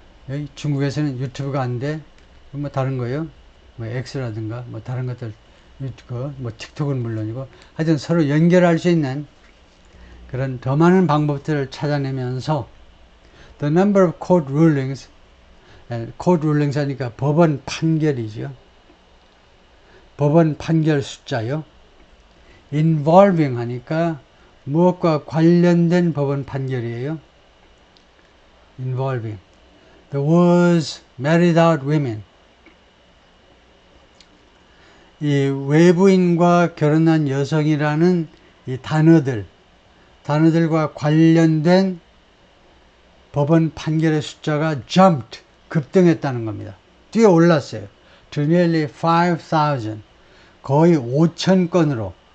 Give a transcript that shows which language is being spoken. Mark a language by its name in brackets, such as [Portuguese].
[Korean] 여기 중국에서는 유튜브가 안 돼. 뭐 다른 거요? 뭐 X라든가 뭐 다른 것들, 뭐 틱톡은 물론이고, 하여튼 서로 연결할 수 있는 그런 더 많은 방법들을 찾아내면서 [English] the number of court rulings, [Korean] court rulings 하니까 법원 판결이죠. 법원 판결 숫자요. involving 하니까 무엇과 관련된 법원 판결이에요? [English] involving. The words married out women. [Korean] 이 외부인과 결혼한 여성이라는 이 단어들과 관련된 법원 판결의 숫자가 jumped, 급등했다는 겁니다. 뛰어올랐어요. [English] To nearly 5,000. [Korean] 거의 5,000건으로.